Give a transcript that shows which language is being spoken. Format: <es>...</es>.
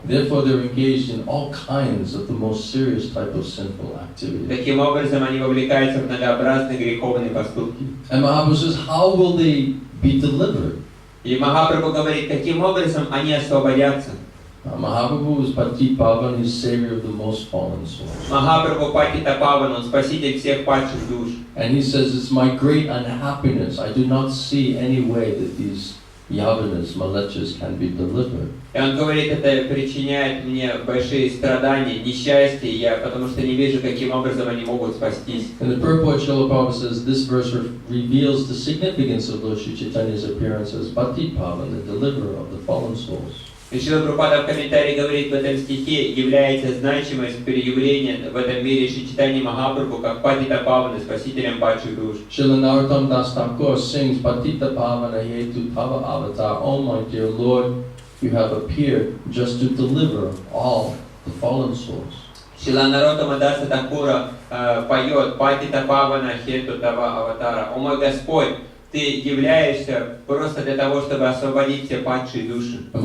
<en>Therefore, they're engaged in all kinds of the most serious type of sinful activity.</en> <ru>Таким образом, они вовлекаются в многообразные греховные поступки.</ru> <en>And Mahaprabhu says, how will they be delivered?</en> <ru>И Махапрабху говорит, каким образом они освободятся.</ru> <en>Mahaprabhu is Pati Pavan, he's savior of the most fallen souls.</en> <ru>Махапрабху Патита Паван, он спаситель всех падших душ.</ru> <en>And he says, it's my great unhappiness. I do not see any way that these Yavanas, Malachas can be delivered.</en> <ru>И он говорит, это причиняет мне большие страдания, несчастья, потому что не вижу, каким образом они могут спастись.</ru> <en>And the purport Srila Prabhupada says, this verse reveals the significance of Lord Sri Chaitanya's appearance as Pati Pavan, the deliverer of the fallen souls.</en> <ru>И Шрила Прабхупада в комментарии говорит, в этом стихе является значимость переявления в этом мире Шри Чайтаньи Махапрабху как Патита Павана, спасителем падших душ.</ru> <en>Srila Narottam Das Thakur sings, Patita Pavana Hetu Tava Avatar, oh my dear Lord, you have appeared just to deliver all the fallen souls.</en> <ru>Шрила Наротама Даса Такура поет Патита Павана Хету Тава Аватара, о мой Господь, ты являешься просто для того, чтобы освободить все падшие души.</ru>